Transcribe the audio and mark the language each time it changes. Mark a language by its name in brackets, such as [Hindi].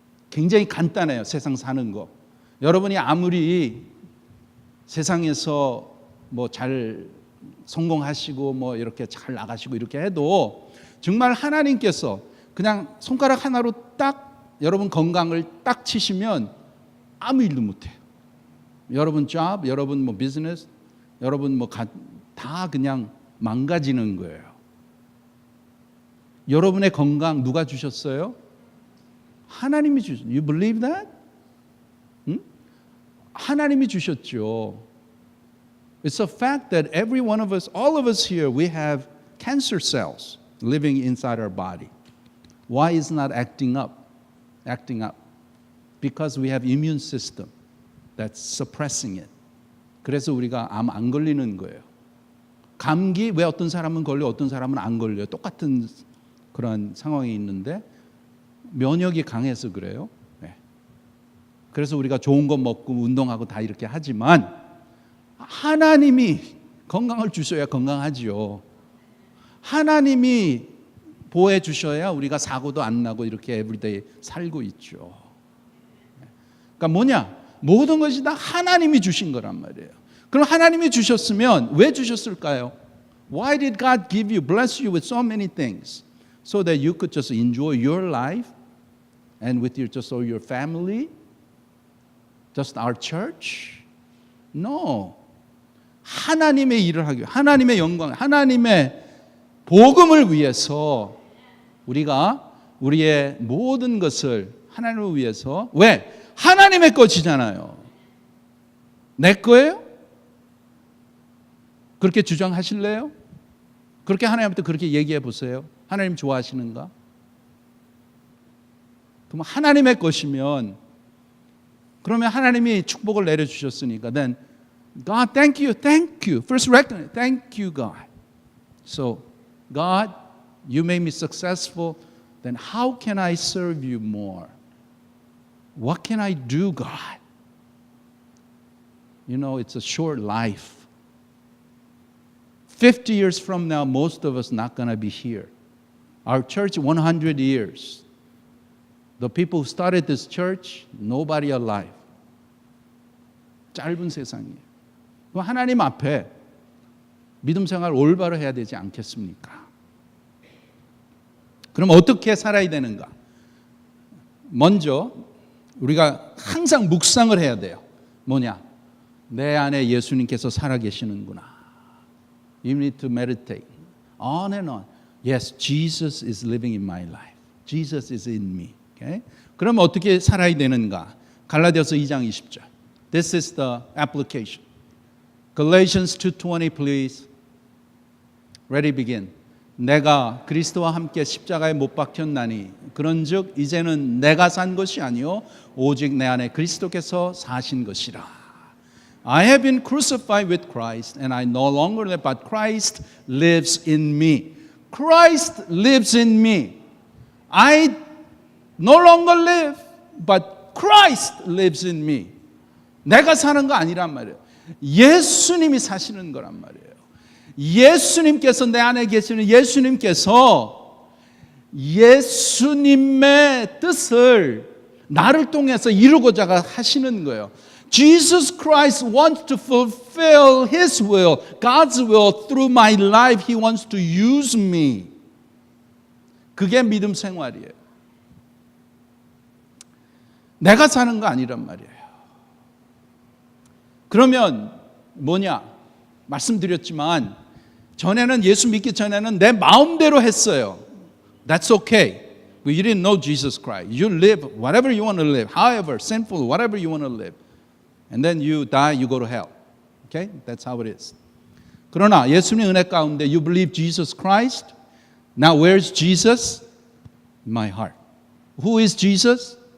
[Korean] 굉장히 간단해요. 세상 사는 거. 여러분이 아무리 세상에서 뭐 잘 성공하시고 뭐 이렇게 잘 나가시고 이렇게 해도 정말 하나님께서 그냥 손가락 하나로 딱 여러분 건강을 딱 치시면 아무 일도 못해요. 여러분 job, 여러분 뭐 비즈니스, 여러분 뭐 다 그냥 망가지는 거예요. 여러분의 건강 누가 주셨어요? 하나님이 주셨어요. [English] You believe that? [Korean] 응? 하나님이 주셨죠. [English] It's a fact that every one of us, all of us here, we have cancer cells living inside our body. Why is it not acting up? Acting up. Because we have immune system that's suppressing it. [Korean] 그래서 우리가 암 안 걸리는 거예요. 감기 왜 어떤 사람은 걸려 어떤 사람은 안 걸려요. 똑같은 그런 상황이 있는데 면역이 강해서 그래요. 네. 그래서 우리가 좋은 거 먹고 운동하고 다 이렇게 하지만 하나님이 건강을 주셔야 건강하지요. 하나님이 보호해 주셔야 우리가 사고도 안 나고 이렇게 에브리데이 살고 있죠. 그러니까 뭐냐? 모든 것이 다 하나님이 주신 거란 말이에요. 그럼 하나님이 주셨으면 왜 주셨을까요? [English] Why did God give you, bless you with so many things? So that you could just enjoy your life and with your just your family? Just our church? No. [Korean] 하나님의 일을 하기 위해, 하나님의 영광, 하나님의 복음을 위해서 우리가 우리의 모든 것을 하나님을 위해서 왜? 하나님의 것이잖아요. 내 거예요? 그렇게 주장하실래요? 그렇게 하나님한테 그렇게 얘기해 보세요. 하나님 좋아하시는가? 그럼 하나님의 것이면 그러면 하나님이 축복을 내려주셨으니까 [English] then God, thank you, thank you. First recognize, thank you, God. So, God, you made me successful. Then how can I serve you more? What can I do, God? You know, it's a short life. 50 years from now, most of us not going to be here. Our church, 100 years. The people who started this church, nobody alive. [Korean] 짧은 세상이에요. 하나님 앞에 믿음 생활 올바로 해야 되지 않겠습니까? 그럼 어떻게 살아야 되는가? 먼저 우리가 항상 묵상을 해야 돼요. 뭐냐? 내 안에 예수님께서 살아계시는구나. [English] You need to meditate on and on. Yes, Jesus is living in my life. Jesus is in me. Okay? [Korean] 그럼 어떻게 살아야 되는가? 갈라디아서 2장 20절. [English] This is the application. Galatians 2:20 please. Ready begin. [Korean] 내가 그리스도와 함께 십자가에 못 박혔나니 그런즉 이제는 내가 산 것이 아니요 오직 내 안에 그리스도께서 사신 것이라. [English] I have been crucified with Christ and I no longer live but Christ lives in me. Christ lives in me. I no longer live but Christ lives in me. [Korean] 내가 사는 거 아니란 말이에요. 예수님이 사시는 거란 말이에요. 예수님께서 내 안에 계시는 예수님께서 예수님의 뜻을 나를 통해서 이루고자 하시는 거예요. [English] Jesus Christ wants to fulfill His will, God's will through my life. He wants to use me. [Korean] 그게 믿음 생활이에요. 내가 사는 거 아니란 말이에요. 그러면 뭐냐? 말씀드렸지만 전에는 예수 믿기 전에는 내 마음대로 했어요. [English] That's okay. But you didn't know Jesus Christ. You live whatever you want to live, however sinful, whatever you want to live. And then you die, you go to hell. Okay? That's how it is. [Korean] 그러나 예수님의 은혜 가운데 [English] you believe Jesus Christ. Now where's Jesus? In my heart. Who is Jesus?